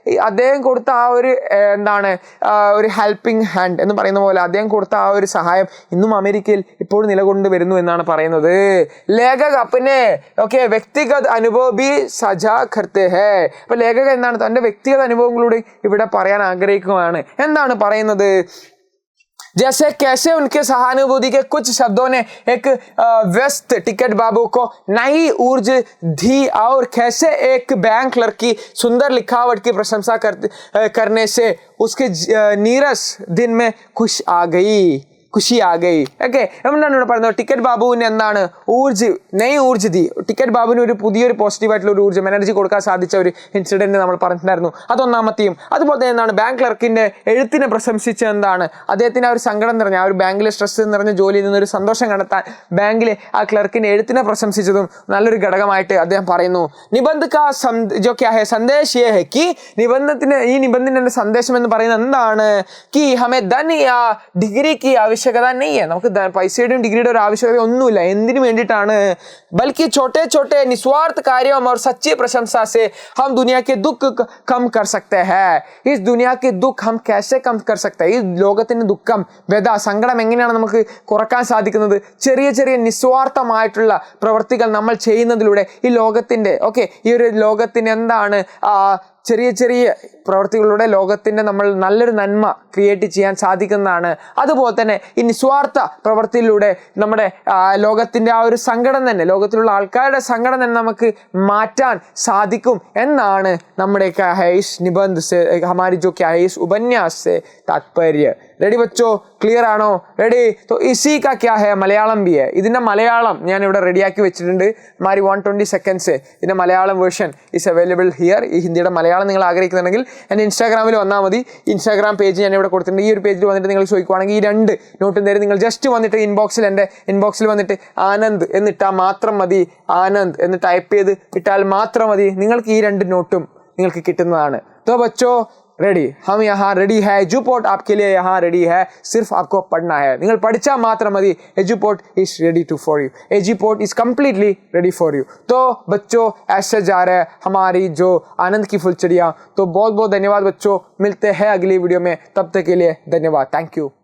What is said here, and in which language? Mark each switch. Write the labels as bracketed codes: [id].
[ml] അദ്ദേഹം കൊടുത്ത ആ ഒരു എന്താണ് ഒരു ഹെൽപ്പിംഗ് ഹാൻഡ് എന്ന് പറയുന്ന പോലെ അദ്ദേഹം കൊടുത്ത ആ ഒരു സഹായം ഇന്നും അമേരിക്കയിൽ ഇപ്പോഴും നിലകൊണ്ട് വരുന്നു എന്നാണ് പറയുന്നത്. [hi] ലേഖക് അപ്പനെ വ്യക്തിഗത അനുഭവം ബി സജാ കർത്തേ ഹേ. [ml] അപ്പൊ ലേഖകൻ എന്താണ് തന്റെ വ്യക്തിഗത അനുഭവങ്ങളൂടെ ഇവിടെ പറയാൻ ആഗ്രഹിക്കുകയാണ്. എന്താണ് പറയുന്നത്, [hi] जैसे कैसे उनके सहानुभूति के कुछ शब्दों ने एक व्यस्त टिकट बाबू को नई ऊर्जा दी और कैसे एक बैंक क्लर्क की सुंदर लिखावट की प्रशंसा करने से उसके नीरस दिन में खुशी आ गई. [ml] ഓക്കെ, എന്താണ് ഇവിടെ പറയുന്നത്, ടിക്കറ്റ് ബാബുവിന് എന്താണ് [hi] നെയ് ഊർജ ദി. [ml] ടിക്കറ്റ് ബാബുവിന് ഒരു പുതിയൊരു പോസിറ്റീവായിട്ടുള്ള ഒരു ഊർജ്ജം, എനർജി കൊടുക്കാൻ സാധിച്ച ഒരു ഇൻസിഡന്റ് നമ്മൾ പറഞ്ഞിട്ടുണ്ടായിരുന്നു. അതൊന്നാമത്തെയും. അതുപോലെ തന്നെ എന്താണ് ബാങ്ക് ക്ലർക്കിന്റെ എഴുത്തിനെ പ്രശംസിച്ച എന്താണ് അദ്ദേഹത്തിന് ആ ഒരു സങ്കടം നിറഞ്ഞ ആ ഒരു ബാങ്കിലെ സ്ട്രെസ് നിറഞ്ഞ ജോലിയിൽ നിന്നൊരു സന്തോഷം കണ്ടെത്താൻ ബാങ്കിലെ ആ ക്ലർക്കിന്റെ എഴുത്തിനെ പ്രശംസിച്ചതും നല്ലൊരു ഘടകമായിട്ട് അദ്ദേഹം പറയുന്നു. [hi] നിബന്ധ കാ ജോ ക്യാ ഹേ സന്ദേശ് യേ ഹേ കി [ml] ഈ നിബന്ധനയുടെ സന്ദേശം എന്ന് പറയുന്നത് എന്താണ്, [hi] കി ഹമേ ധൻ യാ ഡിഗ്രി കി आवश्यकता नहीं है. [ml] നമുക്ക് പൈസയുടെയും ഡിഗ്രിയുടെ ഒരു ആവശ്യകത ഒന്നുമില്ല. എന്തിനു വേണ്ടിയിട്ടാണ്, [hi] बल्कि छोटे छोटे निस्वार्थ कार्यों और सच्ची प्रशंसा से हम दुनिया के दुख कम कर सकते हैं. इस दुनिया के दुख हम कैसे कम कर सकते हैं? [ml] ഈ ലോകത്തിന്റെ ദുഃഖം, വ്യഥ, സങ്കടം എങ്ങനെയാണ് നമുക്ക് കുറക്കാൻ സാധിക്കുന്നത്? ചെറിയ ചെറിയ നിസ്വാർത്ഥമായിട്ടുള്ള പ്രവർത്തികൾ നമ്മൾ ചെയ്യുന്നതിലൂടെ ഈ ലോകത്തിന്റെ ഈ ഒരു ലോകത്തിന് എന്താണ് ചെറിയ ചെറിയ പ്രവർത്തികളിലൂടെ ലോകത്തിൻ്റെ നമ്മൾ നല്ലൊരു നന്മ ക്രിയേറ്റ് ചെയ്യാൻ സാധിക്കുന്നതാണ്. അതുപോലെ തന്നെ ഈ നിസ്വാർത്ഥ പ്രവൃത്തിയിലൂടെ നമ്മുടെ ലോകത്തിൻ്റെ ആ ഒരു സങ്കടം തന്നെ, ലോകത്തിലുള്ള ആൾക്കാരുടെ സങ്കടം തന്നെ നമുക്ക് മാറ്റാൻ സാധിക്കും എന്നാണ് നമ്മുടെ നിബന്ധ [hi] ഹമാരി ജോ ക്യാ high is ഉപന്യാസ് say താത്പര്യ. [ml] Ready ബച്ചോ, clear ആണോ? റെഡി. [hi] तो इसी का क्या है മലയാളം भी है. [ml] ഇതിൻ്റെ മലയാളം ഞാൻ ഇവിടെ റെഡിയാക്കി വെച്ചിട്ടുണ്ട്. ഹമാരി 120 seconds ഇതിൻ്റെ Malayalam version [en] Is available here. [ml] ഈ ഹിന്ദിയുടെ മലയാളം മലയാളം നിങ്ങൾ ആഗ്രഹിക്കുന്നുണ്ടെങ്കിൽ എൻ്റെ ഇൻസ്റ്റാഗ്രാമിൽ വന്നാൽ മതി. ഇൻസ്റ്റാഗ്രാം പേജ് ഞാൻ ഇവിടെ കൊടുത്തിട്ടുണ്ട്. ഈ ഒരു പേജിൽ വന്നിട്ട് നിങ്ങൾ ചോദിക്കുവാണെങ്കിൽ ഈ 2 നോട്ടും തരും. നിങ്ങൾ ജസ്റ്റ് വന്നിട്ട് എൻ്റെ ഇൻബോക്സിൽ വന്നിട്ട് ആനന്ദ് എന്നിട്ടാൽ മാത്രം മതി. ആനന്ദ് എന്ന് ടൈപ്പ് ചെയ്ത് ഇട്ടാൽ മാത്രം മതി. നിങ്ങൾക്ക് ഈ 2 നോട്ടും നിങ്ങൾക്ക് കിട്ടുന്നതാണ്. [hi] तो बच्चों रेडी, हम यहाँ रेडी है. एजुपोर्ट आपके लिए यहाँ रेडी है. सिर्फ आपको पढ़ना है. [ml] നിങ്ങൾ പഠിച്ചാൽ മാത്രം മതി. [en] Eduport is ready to for you. Eduport is completely ready for you. [hi] तो बच्चों ऐसे जा रहे हैं हमारी जो आनंद की फुलचड़ियाँ. तो बहुत बहुत धन्यवाद बच्चों. मिलते हैं अगली वीडियो में. तब तक के लिए धन्यवाद. [en] Thank you.